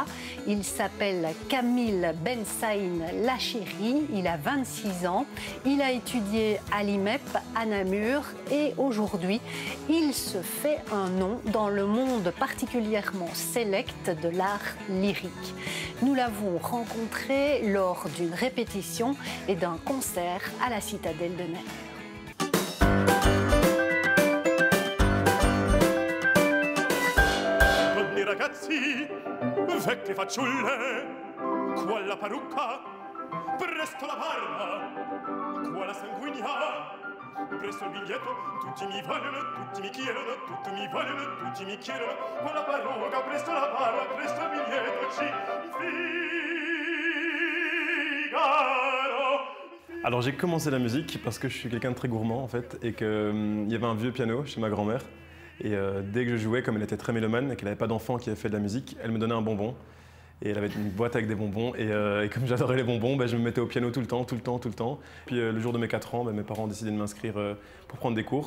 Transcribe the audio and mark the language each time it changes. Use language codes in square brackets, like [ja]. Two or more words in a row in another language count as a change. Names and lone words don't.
[fr] Il s'appelle Camille Ben Saïn Lachiri, il a 26 ans, il a étudié à l'IMEP à Namur et aujourd'hui il se fait un nom dans le monde particulièrement sélect de l'art lyrique. Nous l'avons rencontré lors d'une répétition et d'un concert à la Citadelle de Namur. [it] Ragazzi, vecchie fanciulle, qua la parrucca, presto la barba, qua la sanguigna, presto il biglietto, tutti mi vogliono, tutti mi chiedono, tutti mi vogliono, tutti mi chiedono, qua la parrucca, presto la barba, presto il biglietto, Figaro. [fr] Alors j'ai commencé la musique parce que je suis quelqu'un de très gourmand en fait et qu'il y avait un vieux piano chez ma grand-mère. Et dès que je jouais, comme elle était très mélomane et qu'elle n'avait pas d'enfant qui avait fait de la musique, elle me donnait un bonbon. Et elle avait une boîte avec des bonbons. Et comme j'adorais les bonbons, je me mettais au piano tout le temps. Puis le jour de mes 4 ans, mes parents ont décidé de m'inscrire pour prendre des cours.